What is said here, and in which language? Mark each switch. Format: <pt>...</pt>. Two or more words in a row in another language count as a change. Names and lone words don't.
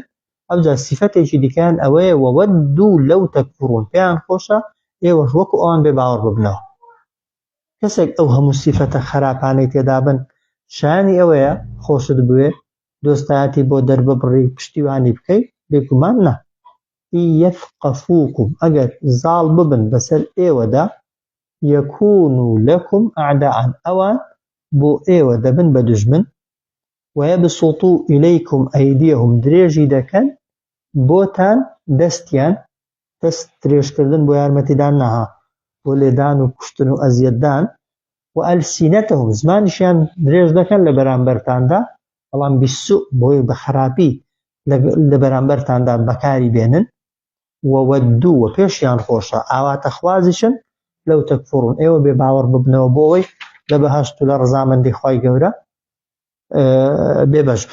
<ckb>ئەوجار صفەتێکی دیکەیان ئەوەیە</ckb> <ar>وودوا لەو تەکفورون</ar> <ckb>پێیان خۆشە ئێوەش وەکو ئەوان بێ باوەڕ ببنەوە. کەسێک ئەو هەموو صفەتە خراپانەی تێدا بن شایانی ئەوەیە خۆشت بوێ دۆستایەتی بۆ دەرببڕی پشتیوانی بکەیت بێگومان نا. يثقفوكم ئەگەر زاڵ ببن بەسەر ئێوەدا</ckb> <ar>يكونوا لكم أعداء</ar> <ckb>ئەوان بۆ ئێوە دەبن بە دژمن</ckb> <ar>ويبسطوا إليكم أيديهم</ar> <ckb>درێژی دەکەن بۆتان دەستیان دەست درێژکردن بۆ یارمەتیدان نەها بۆ لێدان و کوشتن و ئەزیەتدان وألسنتهم زمانیشیان درێژ دەکەن لە بەرامبەرتاندا بەڵام بالسوء بۆی بە خراپی لە بەرامبەرتاندا بەکاری بێنن وودوا و پێشیان خۆشە ئاواتە خوازیشن</ckb> <ar>لەو تەکفورون</ar> <ckb>ئێوە بێ باوەڕ ببنەوە بۆ ئەوەی لە بەهەشت و لە ڕەزامەندی خوای گەورە بێبەش بن.</ckb>